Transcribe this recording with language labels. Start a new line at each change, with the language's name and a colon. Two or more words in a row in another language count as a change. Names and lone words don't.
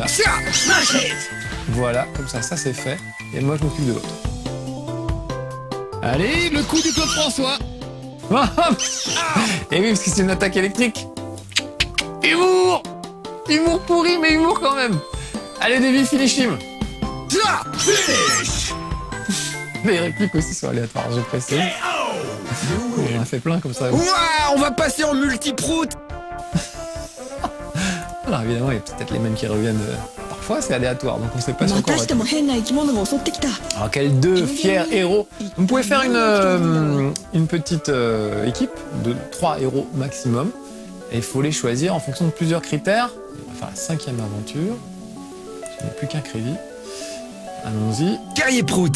French: Voilà, comme ça c'est fait. Et moi, je m'occupe de l'autre. Allez, le coup du Claude François. Et oui, parce que c'est une attaque électrique. Humour! Humour pourri, mais humour quand même. Allez,
English: Davy, finish him.
French: Les répliques aussi sont aléatoires, je précise. On en a fait plein comme ça. Ouah, on va passer en multi-prout. Alors évidemment, il y a peut-être les mêmes qui reviennent parfois, c'est aléatoire, donc on sait pas sur quoi on
Japanese: またし
French: va
Japanese: ても変な生き物が襲ってきた。
French: Alors quels 2 fiers héros. Vous pouvez faire une petite équipe de 3 héros maximum. Et il faut les choisir en fonction de plusieurs critères. On va faire la 5e aventure. Je n'ai plus qu'un crédit. Allons-y. Guerrier prout.